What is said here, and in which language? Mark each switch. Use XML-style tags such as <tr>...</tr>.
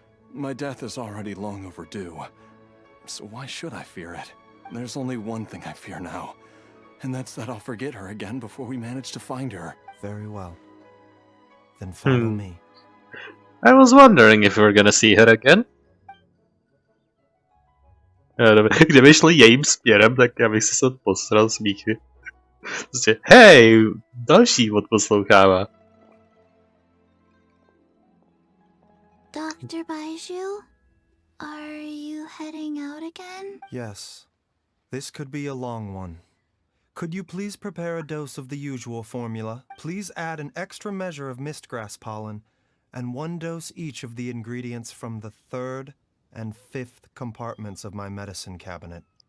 <en>My death is already long overdue. So why should I fear it? There's only one thing I fear now, and that's that I'll forget her again before we manage to find her. Very well. Then follow me. I was wondering if we were gonna see her again.</en> <cs>Kdyby šli jejím směrem, tak já bych si se posral smíchy. Prostě, hej, další odposlouchává.</cs> <en>Dr. Baizhu, are you heading out again? Yes. This could be a long one. Could you please prepare a dose of the usual formula? Please add an extra measure of mistgrass pollen, and 1 dose each of the ingredients from the 3rd and 5th compartments of my medicine cabinet.</en>